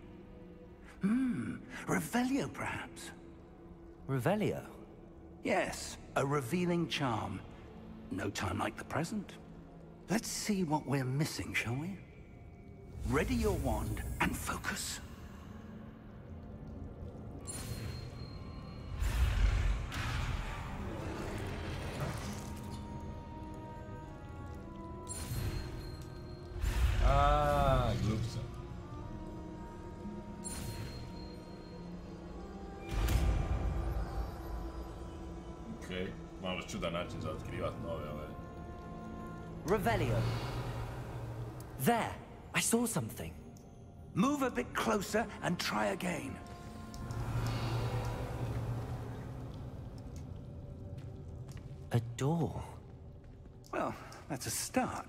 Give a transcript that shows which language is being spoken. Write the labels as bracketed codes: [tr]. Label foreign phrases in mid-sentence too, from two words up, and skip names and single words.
[en] Revelio, perhaps? Revelio? Yes, a revealing charm. No time like the present. Let's see what we're missing, shall we? Ready your wand and focus. [hr] Glupca. Okej, malo čudan način za otkrivat nove ove. Revelio. [en] There, I saw something. Move a bit closer and try again. A door. Well, that's a start.